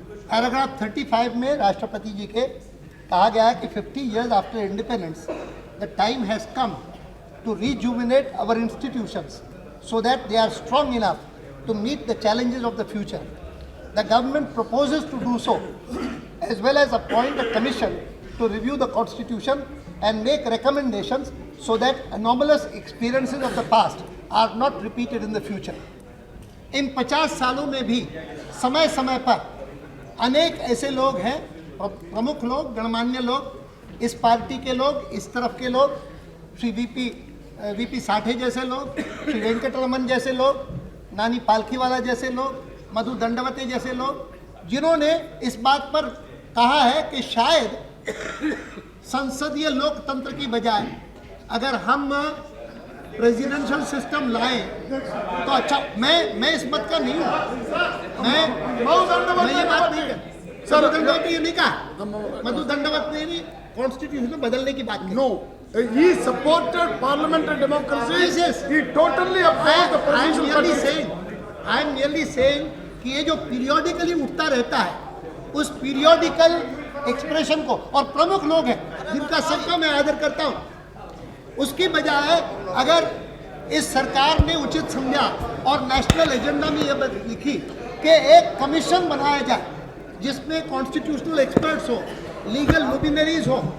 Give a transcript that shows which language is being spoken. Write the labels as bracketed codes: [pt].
[hi] Paragraph 35 में राष्ट्रपति जी के कहा गया है कि [en] 50 years after independence, the time has come to rejuvenate our institutions so that they are strong enough to meet the challenges of the future. The government proposes to do so, as well as appoint a commission to review the constitution and make recommendations so that anomalous experiences of the past are not repeated in the future. [hi] इन 50 सालों में भी समय समय पर अनेक ऐसे लोग हैं, प्रमुख लोग, गणमान्य लोग, इस पार्टी के लोग, इस तरफ के लोग, श्री वीपी साठे जैसे लोग, श्री वेंकटरमन जैसे लोग, नानी पालखीवाला जैसे लोग, मधु दंडवते जैसे लोग, जिन्होंने इस बात पर कहा है कि शायद संसदीय लोकतंत्र की बजाय अगर हम प्रेसिडेंशियल सिस्टम लाएं तो अच्छा। मैं इस मत का नहीं हूँ, मैं ये बात नहीं कर, मधु दंडवत ने ये नहीं कहा, मधु दंडवत ने नहीं कॉन्स्टिट्यूशन बदलने की बात की। [en] No, he supported parliamentary democracy. Yes, yes. He totally opposed the presidential I am merely saying [hi] कि ये जो पीरियोडिकली उठता रहता है, उस पीरियोडिकल एक्सप्रेशन को, और प्रमुख लोग हैं जिनका सबका मैं आदर करता हूँ, उसकी बजाय अगर इस सरकार ने उचित समझा और नेशनल एजेंडा में ये लिखी कि एक कमीशन बनाया जाए जिसमें कॉन्स्टिट्यूशनल एक्सपर्ट्स हो, लीगल लुमिनरीज हो,